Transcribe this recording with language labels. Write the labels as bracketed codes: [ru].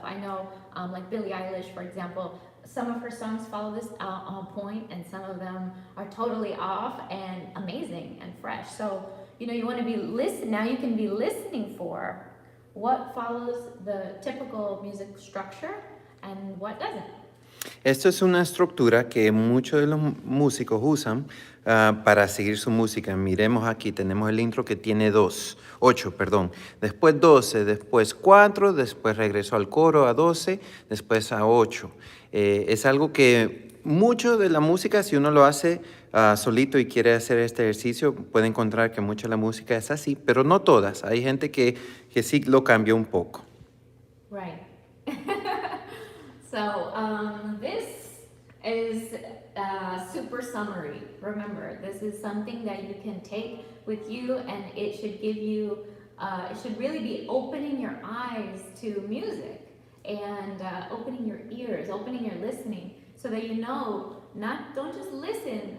[en] I know like Billie Eilish, for example, some of her songs follow this on point, and some of them are totally off and amazing and fresh. So, you want to be now you can be listening for what follows the typical music structure and what doesn't. [es] Esto es una estructura que muchos de los músicos usan para seguir su música. Miremos aquí, tenemos el intro que tiene 8, después 12, después 4, después regreso al coro a 12, después a 8. Es algo que mucho de la música, si uno lo hace solito y quiere hacer este ejercicio, puede encontrar que mucha de la música es así, pero no todas. Hay gente que sí lo cambió un poco. [en] Right. So this is a super summary. Remember, this is something that you can take with you, and it should give you, it should really be opening your eyes to music and opening your ears, opening your listening, so that don't just listen.